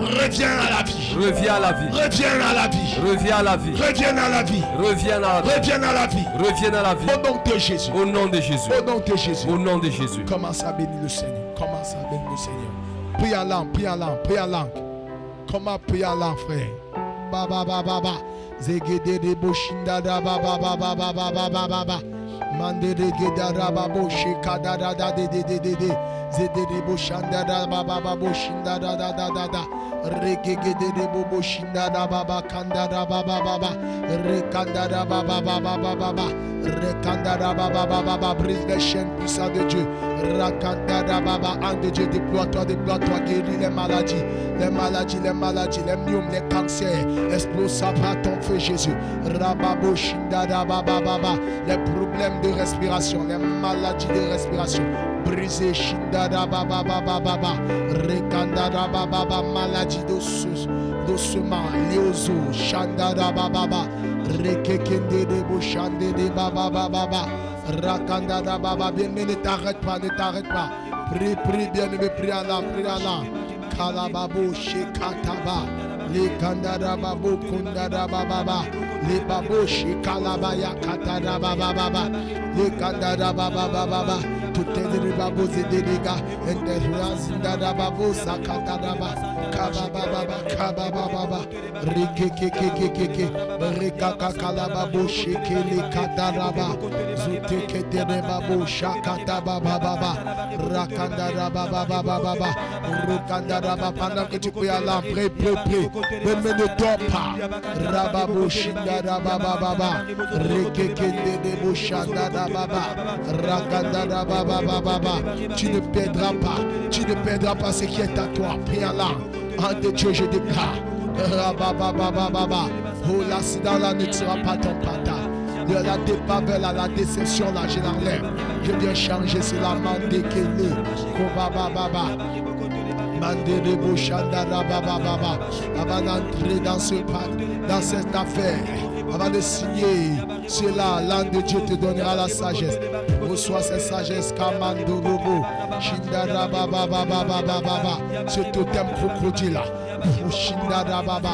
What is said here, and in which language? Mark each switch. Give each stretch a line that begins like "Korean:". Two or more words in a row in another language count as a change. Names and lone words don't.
French: Revient à la vie. Au nom de Jésus. Commence à bénir le Seigneur. Prie en langue. Comment prier en langue, frère? Baba. Zegede de boshinda da baba. Mande de gedara babo shikada da de. Zede de boshanda da baba boshinda da. Regege de bobo shinda da baba kanda da baba. Rekanda da baba. Rekanda da baba. Brise les chaînes puissantes de Dieu. Rakanda da baba. Âme de Dieu, déploie-toi, guéris les maladies, les myomes, les cancers. Explose par ton feu, Jésus. Rababo shinda da baba. Les problèmes de respiration, les maladies de respiration. Brisé shinda da baba. Rekanda da baba. Maladie d'ossement, léozo, shanda da baba. Rekekende de boshande de baba. Rakanda da baba. Bien-aimé, ne t'arrête pas. Prie, bien-aimé, prie en langue. Kalababo shekataba. Le kandada babo kundada baba. Le babo shekalabaya katada baba. Le kandada baba. Tout est babo zedega. Interrazindada babo sakatada kababa. Rikekekekeke. Rikakakalababo shekele kataraba. Zutekete babo shakata baba. Rakandada baba. Rukandada baba. Pendant que tu pries à l'âme, prie. Mais ne dors pas. Rababo shindada baba. Rekekende de boshanda baba. Rakandada baba. Tu ne perdras pas ce qui est à toi. Prie à l'âme. En de Dieu, je déclare. Rababa. Oh, l'accident là ne sera pas ton pata. De la dépavelle à la déception là, je l'enlève. Je viens changer cela. Mandekele. Baba. Mandé de Bouchanda Baba. Avant d'entrer dans ce pacte, dans cette affaire, Avant de signer cela, l'âme de Dieu te donnera la sagesse. Reçois cette sagesse. Kamando Robo. Shindara Baba Baba Baba Baba. Ce totem crocodile. Shindara Baba.